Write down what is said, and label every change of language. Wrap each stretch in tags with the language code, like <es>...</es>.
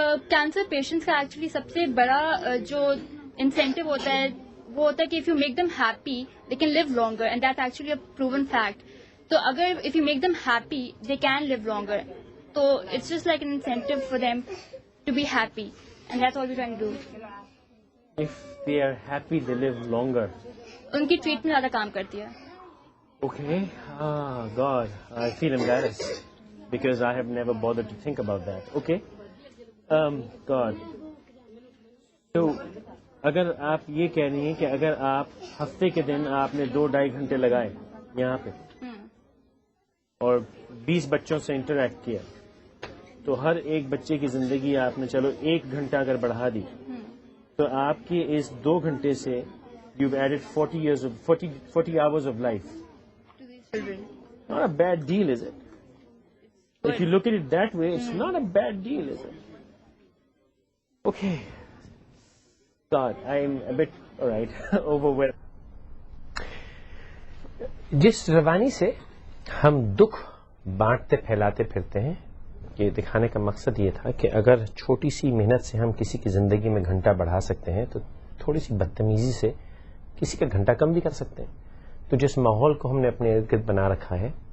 <en>cancer patients</en> <ur>کا</ur> <en>actually</en> <ur>سب سے بڑا جو</ur> <en>incentive</en> <ur>ہوتا ہے وہ ہوتا ہے کہ</ur> <en>If you make them happy they can live longer and that actually a proven fact.</en> <ur>تو اگر</ur> <en>If you make them happy they can live longer.</en> <ur>تو</ur> <en>It's just like an incentive for them to be happy and that's all we trying to do. If they are happy, they live longer.</en> <ur>ان کی treatment زیادہ کام کرتی ہے.</ur> <en>Okay. God, I feel embarrassed because I have never bothered to think about that. Okay. God.</en> <ur>تو اگر آپ یہ کہہ رہی ہیں کہ اگر آپ ہفتے کے دن آپ نے 2-2.5 گھنٹے لگائے یہاں پہ اور 20 بچوں سے انٹریکٹ کیا تو ہر ایک بچے کی زندگی آپ نے چلو 1 گھنٹہ اگر بڑھا دی تو آپ کی اس 2 گھنٹے سے</ur> <en>You added 40 hours of life. Not a bad deal, is it? If you look at it that way, it's not a bad deal, is it? Okay. God, I'm a bit, all right, overwhelmed.</en> <ur>جس روانی سے ہم دکھ بانٹتے پھیلاتے پھرتے ہیں، یہ دکھانے کا مقصد یہ تھا کہ اگر چھوٹی سی محنت سے ہم کسی کی زندگی میں گھنٹہ بڑھا سکتے ہیں تو تھوڑی سی بدتمیزی سے کسی کا گھنٹہ کم بھی کر سکتے ہیں. تو جس ماحول کو ہم نے اپنے ارد گرد بنا رکھا ہے</ur>